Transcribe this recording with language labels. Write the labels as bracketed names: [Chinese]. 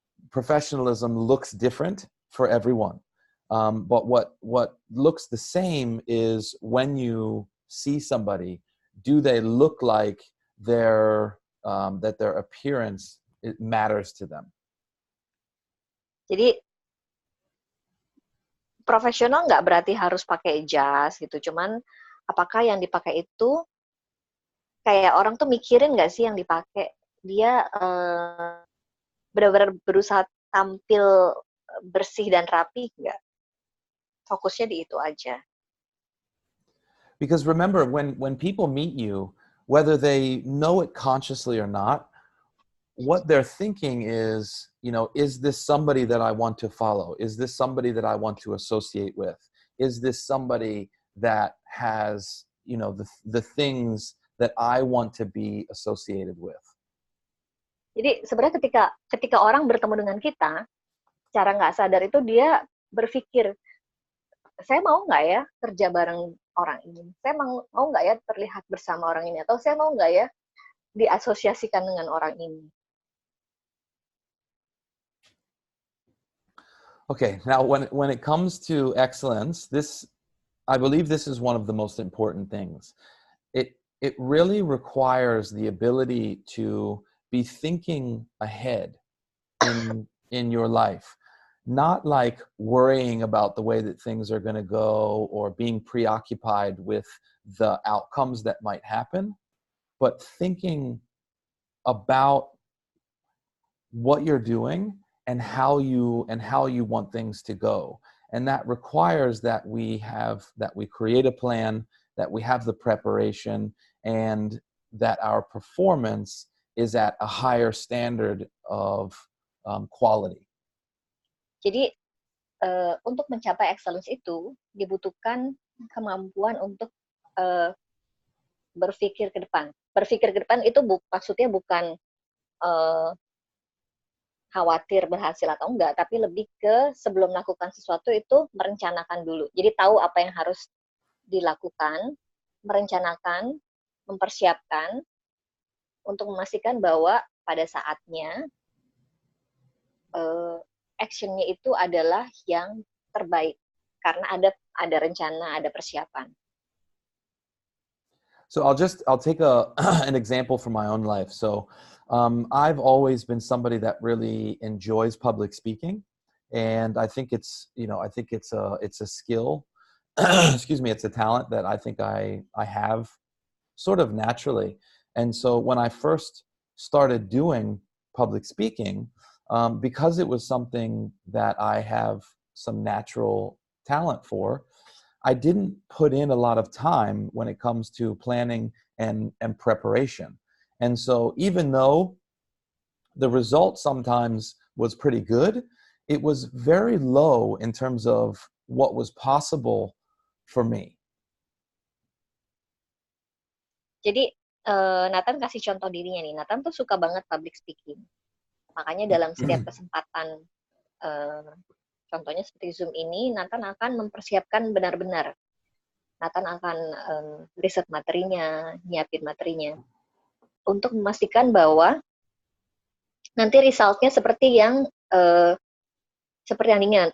[English] Professionalism looks different for everyone. But what looks the same is when you see somebody, do they look like that their appearance, it matters to them? [Indonesian] Jadi profesional nggak berarti harus pakai jas gitu, cuman apakah yang dipakai itu kayak orang tuh mikirin nggak sih yang dipakai, dia benar-benar berusaha tampil bersih dan rapi nggak? Fokusnya di itu aja. [English] Because remember, when people meet you, whether they know it consciously or not, what they're thinking is, is this somebody that I want to follow? Is this somebody that I want to associate with? Is this somebody that has, the things that I want to be associated with? [Indonesian] Jadi sebenarnya ketika orang bertemu dengan kita, secara nggak sadar itu dia berpikir, saya mau nggak ya kerja bareng orang ini? Saya mau nggak ya terlihat bersama orang ini? Atau saya mau nggak ya diasosiasikan dengan orang ini? [English] Okay, now when it comes to excellence, I believe this is one of the most important things. It really requires the ability to be thinking ahead in your life, not like worrying about the way that things are going to go or being preoccupied with the outcomes that might happen, but thinking about what you're doing and how you want things to go. And that requires that we create a plan, that we have the preparation, and that our performance is at a higher standard of quality. [Indonesian] Jadi untuk mencapai excellence itu dibutuhkan kemampuan untuk berpikir ke depan. Berpikir ke depan itu maksudnya bukan khawatir berhasil atau enggak, tapi lebih ke sebelum melakukan sesuatu itu merencanakan dulu. Jadi tahu apa yang harus dilakukan, merencanakan, mempersiapkan untuk memastikan bahwa pada saatnya action-nya itu adalah yang terbaik karena ada rencana, ada persiapan. [English] So I'll take an example from my own life. So I've always been somebody that really enjoys public speaking, and I think it's a skill. Excuse me, it's a talent that I think I have sort of naturally. And so when I first started doing public speaking, because it was something that I have some natural talent for, I didn't put in a lot of time when it comes to planning and preparation. And so even though the result sometimes was pretty good, it was very low in terms of what was possible for me. [Indonesian] Jadi Nathan kasih contoh dirinya nih. Nathan tuh suka banget public speaking. Makanya dalam setiap kesempatan, contohnya seperti Zoom ini, Nathan akan mempersiapkan benar-benar. Nathan akan riset materinya, nyiapin materinya, untuk memastikan bahwa nanti resultnya seperti yang diinginkan.